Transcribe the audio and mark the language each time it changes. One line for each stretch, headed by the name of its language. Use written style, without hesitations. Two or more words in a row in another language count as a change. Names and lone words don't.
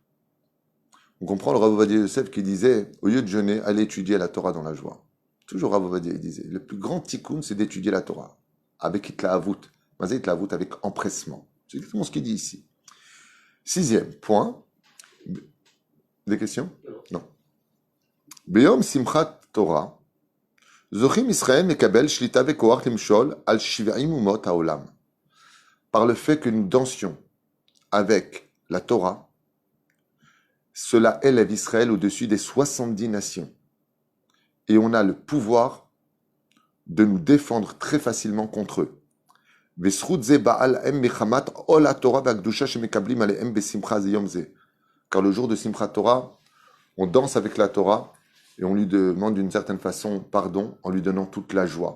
French: On comprend le Rav Ovadia Yosef qui disait, au lieu de jeûner, allez étudier la Torah dans la joie. Toujours Rav Ovadia, il disait, le plus grand tikkun, c'est d'étudier la Torah. Avec itlaavut. Mais itlaavut avec empressement. C'est exactement ce qu'il dit ici. 6e point. Des questions? Non.
Hebrew: ביום שמחת תורה, זוכים ישראל מקבל שליטה וכוח למשול על שבעים אומות העולם.
French: Par le fait que nous dansions avec la Torah, cela élève Israël au-dessus des 70 nations. Et on a le pouvoir de nous défendre très facilement contre eux. Car le jour de Simchat Torah, on danse avec la Torah et on lui demande d'une certaine façon pardon en lui donnant toute la joie.